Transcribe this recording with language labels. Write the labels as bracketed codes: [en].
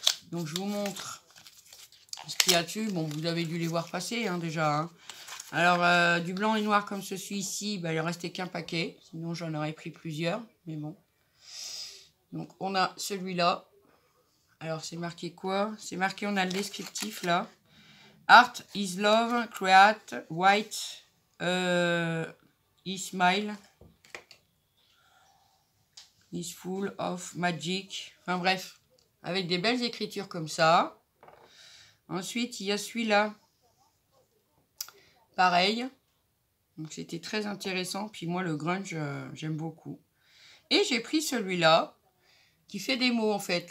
[fr] Donc, je vous montre ce qu'il y a dessus. Bon, vous avez dû les voir passer, hein, déjà. Hein. Alors, du blanc et noir comme ceci-ci, ben, il ne restait qu'un paquet. Sinon, j'en aurais pris plusieurs. Mais bon. Donc, on a celui-là. Alors, c'est marqué quoi? C'est marqué, on a le descriptif, là. [en] Art is love, create, white, is smile, is full of magic. [fr] Enfin, bref. Avec des belles écritures comme ça. Ensuite, il y a celui-là. Pareil. Donc, c'était très intéressant. Puis moi, le grunge, j'aime beaucoup. Et j'ai pris celui-là, qui fait des mots, en fait.